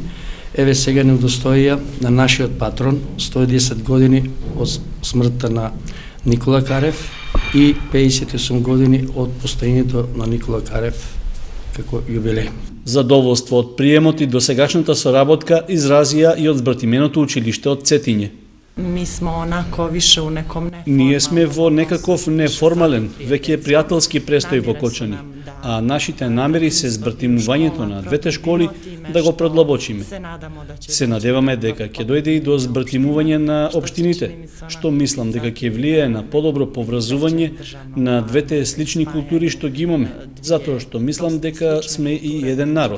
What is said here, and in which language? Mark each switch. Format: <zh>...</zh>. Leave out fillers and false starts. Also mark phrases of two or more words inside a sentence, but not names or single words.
<mk>Еве сега не удостоија на нашиот патрон 110 години од смртта на Никола Карев и 58 години од постоењето на Никола Карев како јубилеј. Задоволство од приемот и досегашната соработка изразија и од збратименото училиште од Цетиње.</mk> <sr>Mi smo onako više u nekom neformalnom...</sr> <mk>Ние сме во некаков неформален, веќе пријателски престој во Кочани, а нашите намери се збратимувањето на двете школи да го продлабочиме. Се надеваме дека ќе дојде и до збратимување на општините, што мислам дека ќе влијае на подобро поврзување на двете слични култури што ги имаме, затоа што мислам дека сме и еден народ.</mk>